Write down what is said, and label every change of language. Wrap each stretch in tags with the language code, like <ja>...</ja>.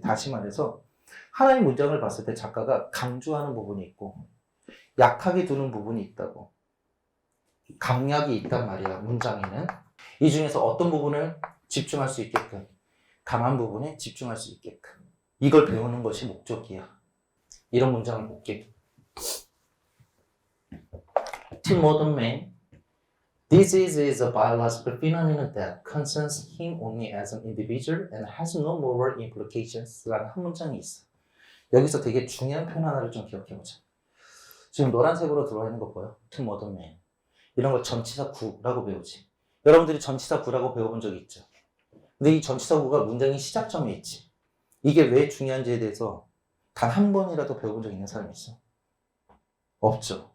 <ko>다시 말해서 하나의 문장을 봤을 때 작가가 강조하는 부분이 있고 약하게 두는 부분이 있다고. 강약이 있단 말이야, 문장에는. 이 중에서 어떤 부분을 집중할 수 있게끔, 강한 부분에 집중할 수 있게끔. 이걸 배우는 것이 목적이야. 이런 문장을 볼게.</ko> <en>To modern man, disease is a biological phenomenon that concerns him only as an individual and has no moral implications</en> <ko>라는 한 문장이 있어. 여기서 되게 중요한 표현 하나를 좀 기억해보자. 지금 노란색으로 들어와 있는 거 보여?</ko> <en>To modern man.</en> <ko>이런 걸 전치사 구라고 배우지. 여러분들이 전치사 구라고 배워본 적이 있죠? 근데 이 전치사 구가 문장의 시작점에 있지. 이게 왜 중요한지에 대해서 단 한 번이라도 배워본 적 있는 사람이 있어? 없죠.</ko>